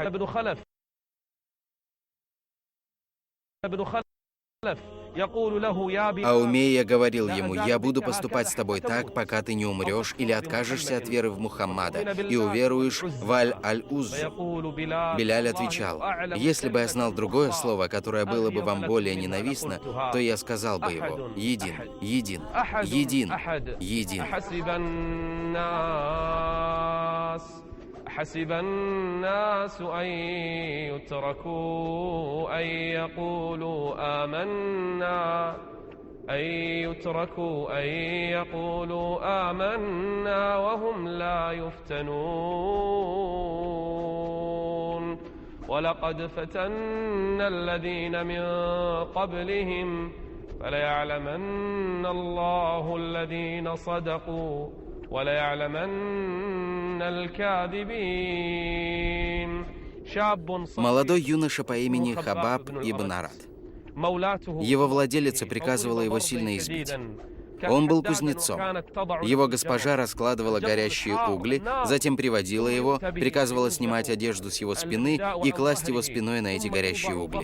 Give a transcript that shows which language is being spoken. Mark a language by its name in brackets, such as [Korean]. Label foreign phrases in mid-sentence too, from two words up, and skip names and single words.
[Russian] А Умейя говорил ему: «Я буду поступать с тобой так, пока ты не умрешь или откажешься от веры в Мухаммада и уверуешь в Аль-Аль-Уззу». Биляль отвечал: «Если бы я знал другое слово, которое было бы вам более ненавистно, то я сказал бы его: един, един, един, един». [Arabic] حسب الناس أن يتركوا أن يقولوا آمنا وهم لا يفتنون ولقد فتنا الذين من قبلهم فليعلمن الله الذين صدقوا وليعلمن الكاذبين. [Russian] Молодой юноша по имени Хабаб ибн Арад. Его владелица приказывала его сильно избить. Он был кузнецом. Его госпожа раскладывала горящие угли, затем приводила его, приказывала снимать одежду с его спины и класть его спиной на эти горящие угли.